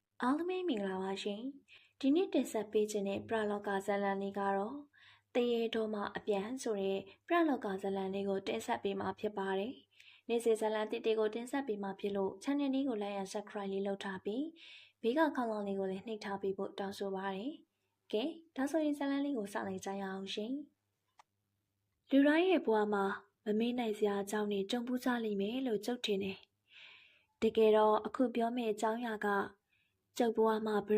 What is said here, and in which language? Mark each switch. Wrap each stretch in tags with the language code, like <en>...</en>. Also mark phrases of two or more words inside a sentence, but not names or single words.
<my>အားလုံးပဲမင်္ဂလာပါရှင်ဒီနေ့တင်ဆက်ပေးခြင်းတဲ့ပရလောကဇာလံလေးကတော့တရေတော်မှာအပြန်ဆိုတဲ့ပရလောကဇာလံလေးကိုတင်ဆက်ပေးမှာဖြစ်ပါတယ်နေ့စဉ်ဇာလံတစ်တွေကိုတင်ဆက်ပေးမှာဖြစ်လို့ channel လေးကို</my> <en>like and subscribe</en> <my>လေးလုပ်ထားပြီးဘေးကခေါင်းလောင်းလေးကိုလည်းနှိပ်ထားပေး ဖို့တောင်းဆိုပါရစေကဲဒါဆိုရင်ဇာလံလေးကိုစလိုက်ကြရအောင်ရှင်လူတိုင်းရဲ့ဘဝမှာမမေ့နိုင်စရာအကြောင်းတွေကြုံပူးကြလိမ့်မယ်လို့ကြုတ်ထင်တယ်တကယ်တော့အခုပြောမယ့်အကြောင်းအရာကကျုပ်ဘဝမှာဘယ်</my>